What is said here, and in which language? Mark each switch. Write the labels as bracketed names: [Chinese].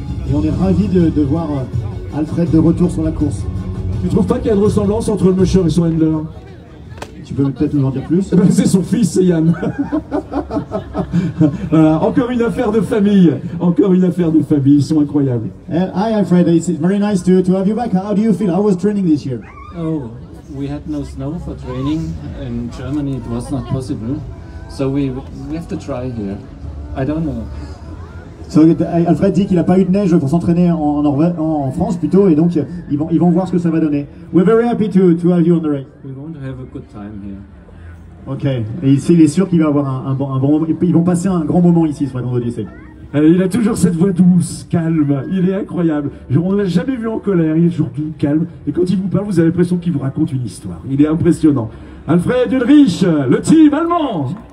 [French] Et on est ravis de voir Alfred de retour sur la course. Tu trouves pas qu'il y a une ressemblance entre le musher et son handler? peux peut-être nous en dire plus. C'est son fils, c'est Yann. Voilà, encore une affaire de famille. Encore une affaire de famille, ils sont incroyables. [English] Hi Alfred, it's very nice to have you back. How do you feel? How was training this year? Oh, we had no snow for training. In Germany it was not possible. So we have to try here. I don't know. [French] So, Alfred dit qu'il n'a pas eu de neige pour s'entraîner en France plutôt, et donc ils vont voir ce que ça va donner. [English] We're very happy to have you on the race. We want to have a good time here. [French] Ok, et il est sûr qu'il va avoir un bon moment. Ils vont passer un grand moment ici sur la Grande Odyssée. Il a toujours cette voix douce, calme, il est incroyable. On ne l'a jamais vu en colère, il est toujours doux, calme. Et quand il vous parle, vous avez l'impression qu'il vous raconte une histoire. Il est impressionnant. Alfred Ulrich, le team allemand.